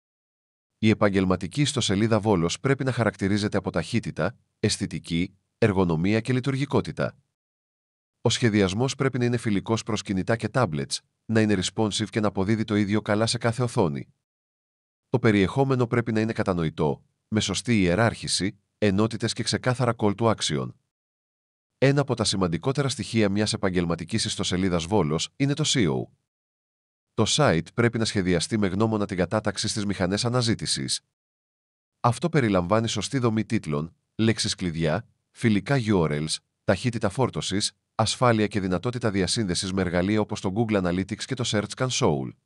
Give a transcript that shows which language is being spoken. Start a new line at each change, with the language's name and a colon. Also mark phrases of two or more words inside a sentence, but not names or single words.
Greek: Η επαγγελματική ιστοσελίδα Βόλος πρέπει να χαρακτηρίζεται από ταχύτητα, αισθητική, εργονομία και λειτουργικότητα. Ο σχεδιασμός πρέπει να είναι φιλικός προς κινητά και tablets, να είναι responsive και να αποδίδει το ίδιο καλά σε κάθε οθόνη. Το περιεχόμενο πρέπει να είναι κατανοητό, με σωστή ιεράρχηση, ενότητες και ξεκάθαρα
English: call to action.
Greek: Ένα από τα σημαντικότερα στοιχεία μιας επαγγελματικής ιστοσελίδας Βόλος είναι το SEO. Το site πρέπει να σχεδιαστεί με γνώμονα την κατάταξη στις μηχανές αναζήτησης. Αυτό περιλαμβάνει σωστή δομή τίτλων, λέξεις κλειδιά, φιλικά URLs, ταχύτητα φόρτωσης, ασφάλεια και δυνατότητα διασύνδεσης με εργαλεία όπως το
English: Google Analytics
Greek: και το
English: Search Console.